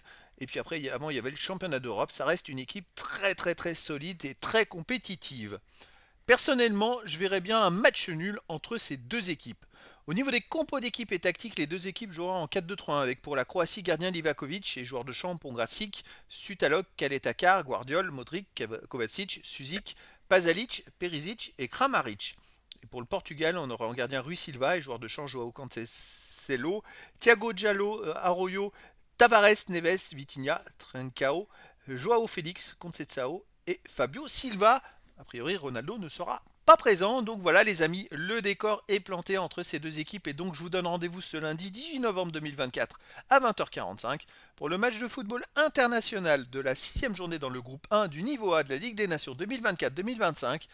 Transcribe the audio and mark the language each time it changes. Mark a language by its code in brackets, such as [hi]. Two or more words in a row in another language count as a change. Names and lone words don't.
[fr] Et puis après, avant, il y avait le championnat d'Europe. Ça reste une équipe très, très, très solide et très compétitive. Personnellement, je verrais bien un match nul entre ces deux équipes. Au niveau des compos d'équipe et tactiques, les deux équipes joueront en 4-2-3-1 avec pour la Croatie gardien Livakovic et joueur de champ Pongracic, Sutalok, Kaletakar, Guardiol, Modric, Kovacic, Suzik, Pazalic, Perisic et Kramaric. Et pour le Portugal, on aura en gardien Rui Silva et joueur de champ Joao Cancelo, Thiago Diallo, Arroyo, Tavares, Neves, Vitinha, Trincao, Joao Félix, Conceição et Fabio Silva. A priori, Ronaldo ne sera pas présent. Donc voilà les amis, le décor est planté entre ces deux équipes et donc je vous donne rendez-vous ce lundi 18 novembre 2024 à 20h45 pour le match de football international de la 6e journée dans le groupe 1 du niveau A de la Ligue des Nations 2024-2025.